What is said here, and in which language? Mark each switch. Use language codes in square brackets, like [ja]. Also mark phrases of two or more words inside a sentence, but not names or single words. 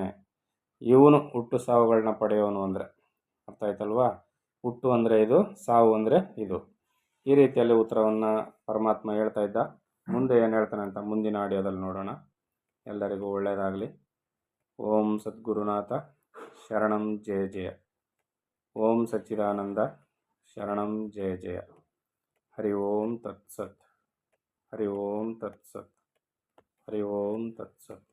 [kn] ಇವನು ಹುಟ್ಟು ಸಾವುಗಳನ್ನ ಪಡೆಯೋನು ಅಂದರೆ ಅರ್ಥ ಆಯ್ತಲ್ವಾ? ಹುಟ್ಟು ಅಂದರೆ ಇದು, ಸಾವು ಅಂದರೆ ಇದು. ಈ ರೀತಿಯಲ್ಲಿ ಉತ್ತರವನ್ನು ಪರಮಾತ್ಮ ಹೇಳ್ತಾ ಇದ್ದ. ಮುಂದೆ ಏನು ಹೇಳ್ತಾನೆ ಅಂತ ಮುಂದಿನ ಆಡಿಯೋದಲ್ಲಿ ನೋಡೋಣ. ಎಲ್ಲರಿಗೂ ಒಳ್ಳೆಯದಾಗಲಿ. [sa] ಓಂ ಸದ್ಗುರುನಾಥ ಶರಣಂ ಜಯ ಜಯ. ಓಂ ಸಚ್ಚಿದಾನಂದ ಶರಣಂ ಜಯ ಜಯ. ಹರಿ ಓಂ ತತ್ಸತ್. ಹರಿ ಓಂ ತತ್ಸತ್. ಹರಿ ಓಂ ತತ್ಸತ್.